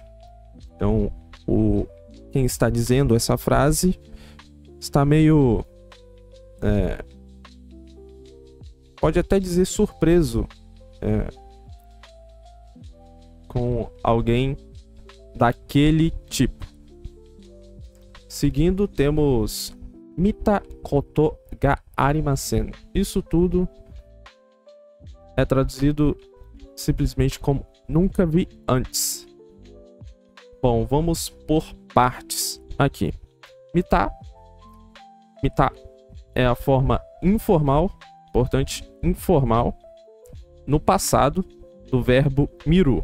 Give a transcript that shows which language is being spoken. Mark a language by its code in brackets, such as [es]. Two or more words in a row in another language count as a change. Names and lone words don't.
[pt] Então, quem está dizendo essa frase está meio... pode até dizer surpreso com alguém daquele tipo. Seguindo, temos [ja] 見たことがありません. [pt] Isso tudo é traduzido simplesmente como nunca vi antes. Bom, vamos por partes aqui. Mita é a forma informal, importante, informal, no passado do verbo miru.